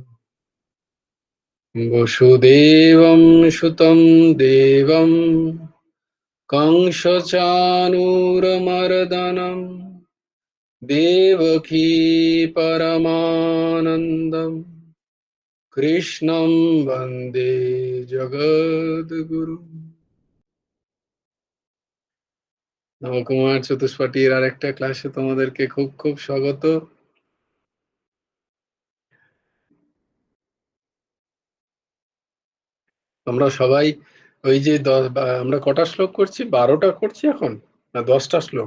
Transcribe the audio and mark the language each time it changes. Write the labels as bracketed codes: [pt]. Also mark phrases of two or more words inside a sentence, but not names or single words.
[sa] वसुदेवं सुतं देवं कंसचाणूरमर्दनं देवकी परमानन्दं कृष्णं वन्दे जगद्गुरुम्। [bn] নবকুমার চতুষ্পাঠীর আর একটা ক্লাসে তোমাদেরকে খুব খুব স্বাগত। আমরা সবাই ওই যে আমরা কটা শ্লোক করছি, 12টা করছি এখন না 10টা শ্লোক?